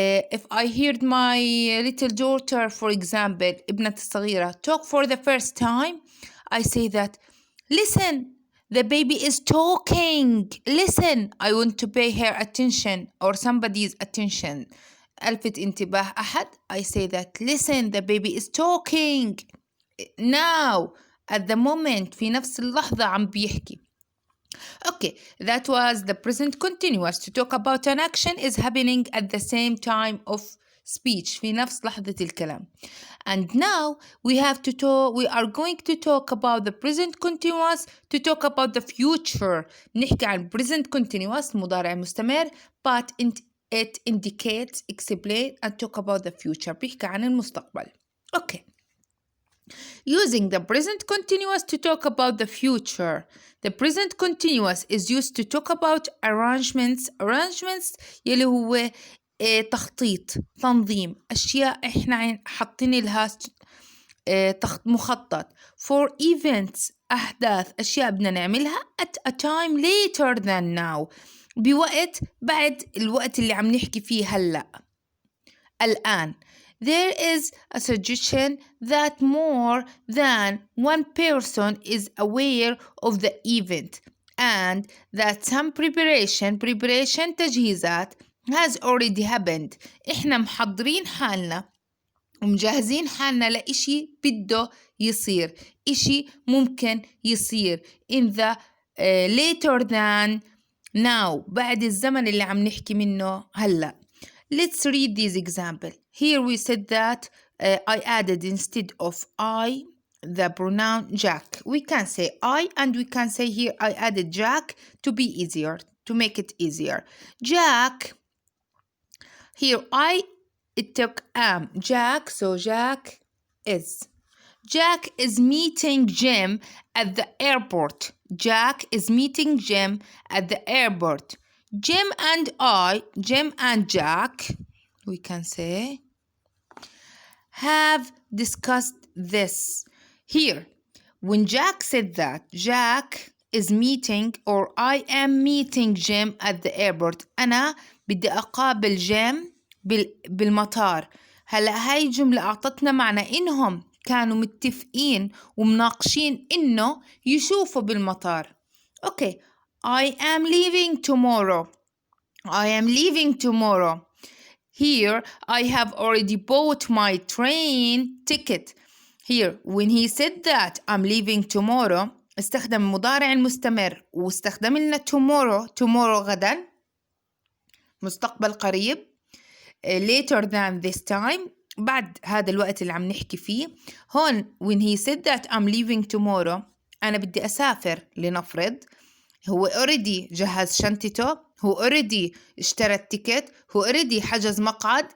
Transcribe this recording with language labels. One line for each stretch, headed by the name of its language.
English: If I heard my little daughter, for example,
Arabic: ابنة الصغيرة,
English: talk for the first time, I say that, listen, the baby is talking. Listen, I want to pay her attention or somebody's attention.
Arabic: ألفت انتباه أحد.
English: I say that, listen, the baby is talking. Now, at the moment,
Arabic: في نفس اللحظة عم بيحكي.
English: Okay, that was the present continuous. To talk about an action is happening at the same time of speech.
Arabic: في نفس لحظة الكلام.
English: And now we are going to talk about the present continuous to talk about the future.
Arabic: نحكي عن
English: present continuous
Arabic: مضارع مستمر
English: but it indicates, explain and talk about the future.
Arabic: بيحكي عن المستقبل. Okay.
English: Using the present continuous to talk about the future. The present continuous is used to talk about arrangements.
Arabic: Arrangements يلي هو تخطيط، تنظيم، أشياء إحنا حاطين لها مخطط.
English: For events،
Arabic: أحداث، أشياء بدنا نعملها
English: at a time later than now.
Arabic: بوقت بعد الوقت اللي عم نحكي فيه هلأ. الآن.
English: There is a suggestion that more than one person is aware of the event and that some preparation تجهيزات has already happened.
Arabic: إحنا محضرين حالنا ومجهزين حالنا لإشي بده يصير، إشي ممكن يصير
English: in the later than now،
Arabic: بعد الزمن اللي عم نحكي منه هلأ.
English: Let's read this example. Here we said that I added instead of I the pronoun Jack. We can say I and we can say here I added Jack to be easier, to make it easier. Jack, here it took am. Jack, so Jack is. Jack is meeting Jim at the airport. Jack is meeting Jim at the airport. Jim and Jack, we can say, have discussed this. Here, when Jack said that, Jack is meeting or I am meeting Jim at the airport.
Arabic: أنا بدي أقابل جيم بالمطار. هلأ هاي الجملة أعطتنا معنى إنهم كانوا متفقين ومناقشين إنه يشوفوا بالمطار.
English: Okay. I am leaving tomorrow. I am leaving tomorrow. Here, I have already bought my train ticket. Here, when he said that I'm leaving tomorrow,
Arabic: استخدم المضارع المستمر واستخدم لنا tomorrow غدا، مستقبل قريب،
English: later than this time،
Arabic: بعد هذا الوقت اللي عم نحكي فيه.
English: هون when he said that I'm leaving tomorrow،
Arabic: أنا بدي أسافر لنفرض. هو already جهز شنطته، هو already اشترى التيكت، هو already حجز مقعد.